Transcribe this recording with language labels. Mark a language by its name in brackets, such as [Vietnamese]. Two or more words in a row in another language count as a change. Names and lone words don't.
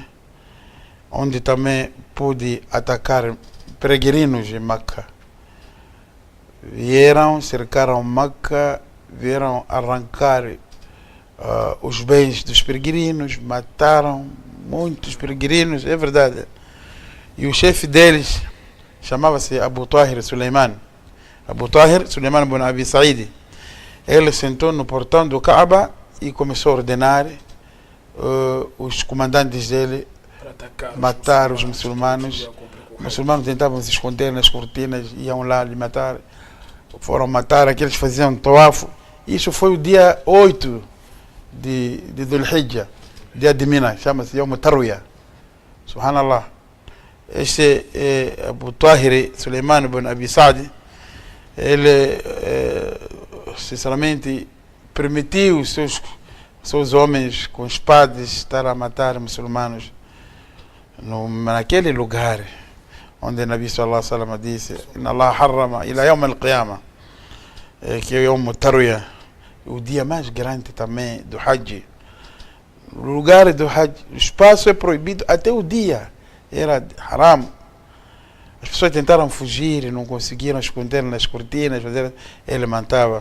[Portuguese] Onde também pôde atacar peregrinos em Meca. Vieram, cercaram Meca, vieram arrancar os bens dos peregrinos, mataram muitos peregrinos, é verdade. E o chefe deles chamava-se Abu Tahir Suleiman. Abu Tahir Suleiman ibn Abi Sa'id. Ele sentou no portão do Kaaba e começou a ordenar os comandantes dele matar os muçulmanos. Os muçulmanos tentavam se esconder nas cortinas, iam lá lhe matar. Foram matar aqueles que faziam tawaf. Isso foi o dia 8 de Dhul Hijjah, dia de Mina, chama-se Yawm Tarwiyah. Subhanallah. Este Abu Tahir Suleiman ibn Abi Saad, ele sinceramente permitiu seus homens com espadas estar a matar muçulmanos naquele lugar onde o Nabi [Arabic] صلى الله عليه وسلم [Portuguese] disse: [Arabic] إن الله حرم إلى يوم القيامة, [Portuguese] que é Yawm Tarwiyah, o dia mais grande também do Hajj. O lugar do Hajj, o espaço é proibido até o dia, era haram. As pessoas tentaram fugir e não conseguiram esconder nas cortinas, ele matava.